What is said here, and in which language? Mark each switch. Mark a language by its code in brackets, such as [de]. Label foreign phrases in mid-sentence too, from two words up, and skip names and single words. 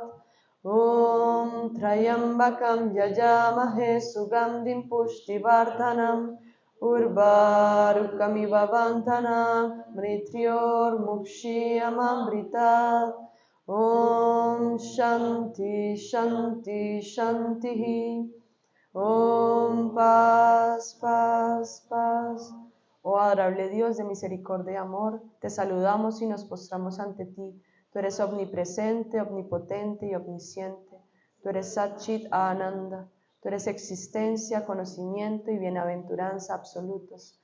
[sa] ॐ त्र्यम्बकं यजामहे सुगन्धिं पुष्टिवर्धनम् उर्वारुकमिव बन्धनान् मृत्योर् मुक्षीयमामृतात्. ॐ शान्तिः शान्तिः शान्तिः. [es] Om Paz Paz Paz. Oh adorable Dios de misericordia y amor, te saludamos y nos postramos ante ti. Tú eres omnipresente, omnipotente y omnisciente. Tú eres [sa] सच्चित् आनन्द. [es] Tú eres existencia, conocimiento y bienaventuranza absolutos.